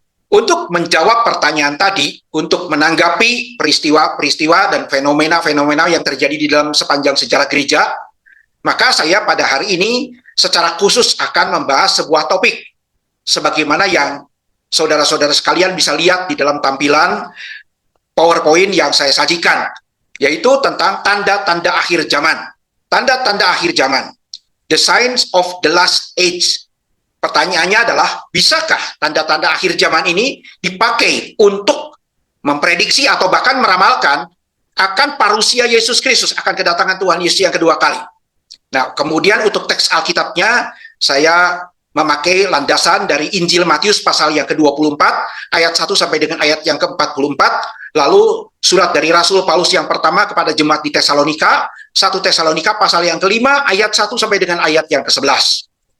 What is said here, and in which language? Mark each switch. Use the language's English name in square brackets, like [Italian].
[Indonesian] Untuk menjawab pertanyaan tadi, untuk menanggapi peristiwa-peristiwa dan fenomena-fenomena yang terjadi di dalam sepanjang sejarah gereja, maka saya pada hari ini secara khusus akan membahas sebuah topik, sebagaimana yang saudara-saudara sekalian bisa lihat di dalam tampilan PowerPoint yang saya sajikan, yaitu tentang tanda-tanda akhir zaman. Tanda-tanda akhir zaman. [English] The signs of the last age. [Indonesian] Pertanyaannya adalah, bisakah tanda-tanda akhir zaman ini dipakai untuk memprediksi atau bahkan meramalkan akan parusia Yesus Kristus, akan kedatangan Tuhan Yesus yang kedua kali? Nah, kemudian untuk teks Alkitabnya, saya memakai landasan dari Injil Matius pasal yang ke-24, ayat 1 sampai dengan ayat yang ke-44, lalu surat dari Rasul Paulus yang pertama kepada jemaat di Tesalonika, 1 Tesalonika pasal yang ke-5, ayat 1 sampai dengan ayat yang ke-11.